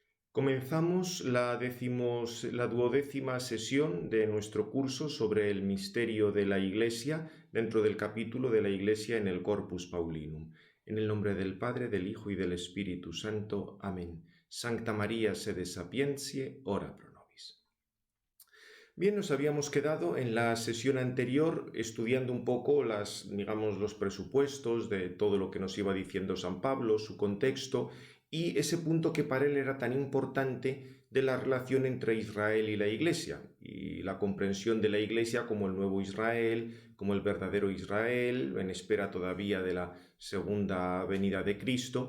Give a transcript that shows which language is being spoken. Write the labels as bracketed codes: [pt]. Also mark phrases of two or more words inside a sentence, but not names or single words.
[es] Comenzamos la duodécima sesión de nuestro curso sobre el misterio de la Iglesia dentro del capítulo de la Iglesia en el Corpus Paulinum. En el nombre del Padre, del Hijo y del Espíritu Santo. Amén. [la] Sancta María sede sapientiae, ora pro nobis. [es] Bien, nos habíamos quedado en la sesión anterior estudiando un poco los presupuestos de todo lo que nos iba diciendo San Pablo, su contexto y ese punto que para él era tan importante de la relación entre Israel y la Iglesia, y la comprensión de la Iglesia como el nuevo Israel, como el verdadero Israel, en espera todavía de la segunda venida de Cristo.